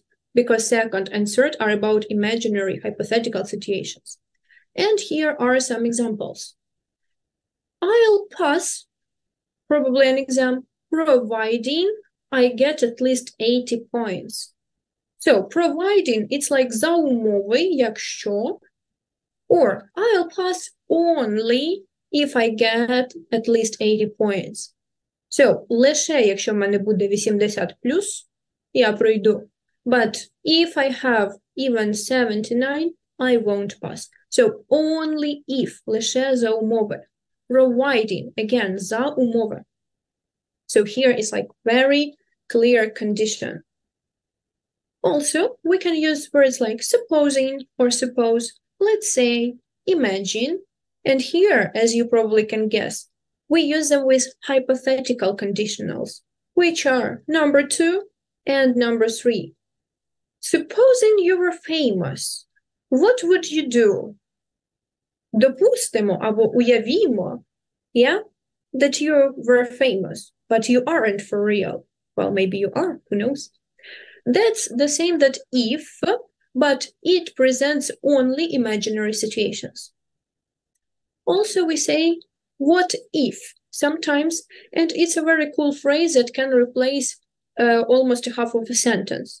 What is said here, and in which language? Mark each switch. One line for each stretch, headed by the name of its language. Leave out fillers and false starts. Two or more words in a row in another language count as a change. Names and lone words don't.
English: Because second and third are about imaginary hypothetical situations. And here are some examples. I'll pass probably an exam, providing I get at least 80 points. So providing, it's like
Ukrainian: за умови, якщо,
English: or I'll pass only if I get at least 80 points.
Ukrainian: So лише якщо в мене буде 80 плюс, я пройду.
English: But if I have even 79, I won't pass. So only if,
Ukrainian: лише за умови.
English: Providing, again,
Ukrainian: за умови.
English: So here is like very clear condition. Also, we can use words like supposing or suppose, let's say, imagine. And here, as you probably can guess, we use them with hypothetical conditionals, which are number 2 and number 3. Supposing you were famous, what would you do?
Ukrainian: Допустимо або уявімо,
English: yeah, that you were famous, but you aren't for real. Well, maybe you are, who knows? That's the same that if, but it presents only imaginary situations. Also, we say, what if, sometimes, and it's a very cool phrase that can replace almost half of a sentence.